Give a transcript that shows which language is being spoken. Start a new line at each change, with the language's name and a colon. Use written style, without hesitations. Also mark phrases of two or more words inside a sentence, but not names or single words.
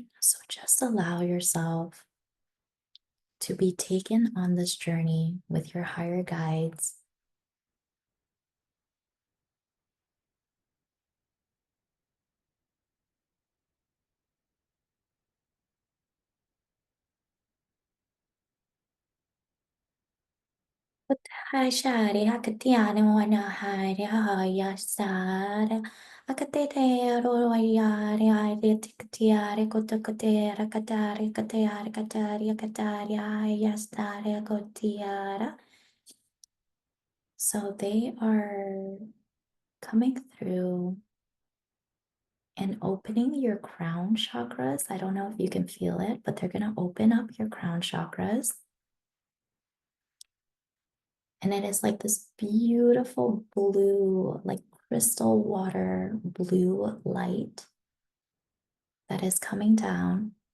English: So just allow yourself to be taken on this journey with your higher guides. Hashari hakatiane wana hari hayasara akatete royari ari tikatiare kotakatera katari katari katari katari hayastare kotiara. So they are coming through and opening your crown chakras. I don't know if you can feel it, but they're going to open up your crown chakras. And it is like this beautiful blue, like crystal water blue light that is coming down.